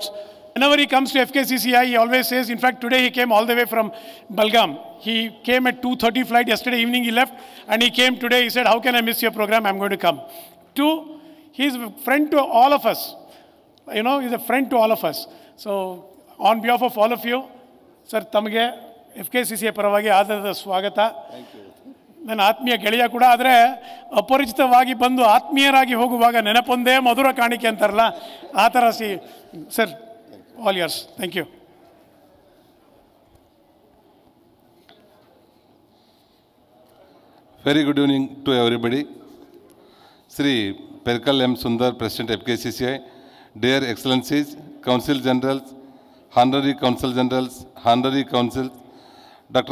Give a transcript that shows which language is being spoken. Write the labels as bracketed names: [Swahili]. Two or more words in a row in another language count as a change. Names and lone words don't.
[English] Whenever he comes to FKCCI, he always says, in fact, today he came all the way from Belgaum. He came at 2:30 flight. Yesterday evening he left, and he came today. He said, how can I miss your program? I'm going to come. Two, he's a friend to all of us. You know, he's a friend to all of us. So, on behalf of all of you, sir, [Kannada] ತಮಗೆ FKCCI ಪರವಾಗಿ ಆದರದ ಸ್ವಾಗತ. ನನ್ನ ಆತ್ಮೀಯ ಗೆಳೆಯ ಕೂಡ. ಆದರೆ ಅಪರಿಚಿತವಾಗಿ ಬಂದು ಆತ್ಮೀಯರಾಗಿ ಹೋಗುವಾಗ ನೆನಪೊಂದೇ ಮಧುರ ಕಾಣಿಕೆ ಅಂತಾರಲ್ಲ, ಆ ಥರ ಸರ್, [English] all yours. Thank you. Very good evening to everybody. Sri Perikal M. Sundar, President FKCCI, dear Excellencies, Council Generals, Honorary Council Generals, Honorary Councils, Dr.